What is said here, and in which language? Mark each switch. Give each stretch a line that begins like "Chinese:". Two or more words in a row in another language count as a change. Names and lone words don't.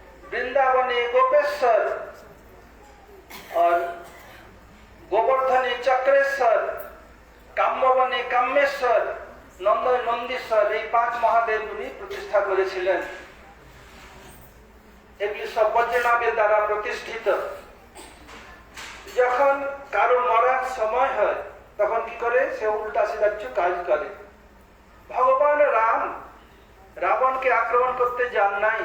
Bangla: বৃন্দাবনে গোপেশ্বর আর গোবর্ধনে চক্রেশ্বর, কাম্যবনে কামেশ্বর, নন্দে নন্দীশ্বর, এই 5 মহাদেব উনি প্রতিষ্ঠা করেছিলেন। এগুলি সব বজ্রনাভের দ্বারা প্রতিষ্ঠিত। যখন কারো মরার সময় হয় তখন কি করে, সে উল্টা সিধা কিছু কাজ করে। ভগবান রাম রাবণকে আক্রমণ করতে যান নাই।